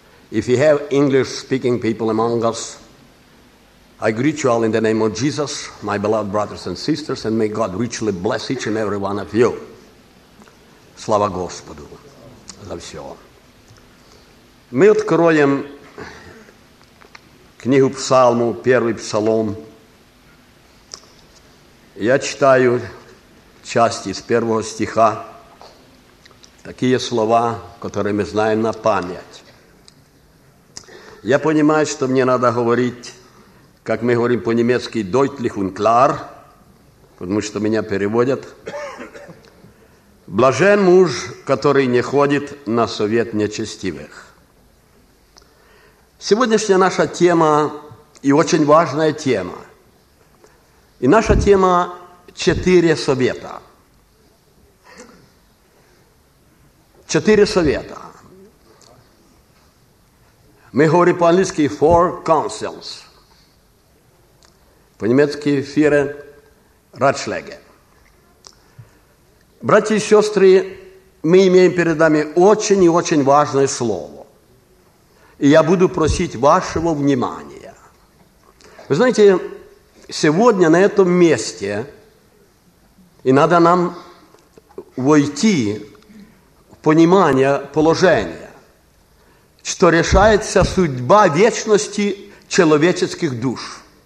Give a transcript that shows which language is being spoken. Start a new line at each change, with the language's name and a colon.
English: If you have English-speaking people among us, I greet you all in the name of Jesus, my beloved brothers and sisters, and may God richly bless each and every one of you.
Russian: Слава Господу за все. Мы откроем книгу Псалму, первый Псалом. Я читаю части с первого стиха, такие слова, которые мы знаем на память. Я понимаю, что мне надо говорить, как мы говорим по-немецки,
German: deutlich und klar,
Russian: потому что меня переводят. Блажен муж, который не ходит на совет нечестивых. Сегодняшняя наша тема и очень важная тема. И наша тема – четыре совета. Четыре совета. Мы говорим по-английски
English: four counsels.
Russian: По-немецки
German: vier Ratschläge.
Russian: Братья и сестры, мы имеем перед нами очень и очень важное слово. И я буду просить вашего внимания. Вы знаете, сегодня на этом месте, и надо нам войти понимание положения, что решается судьба вечности человеческих душ.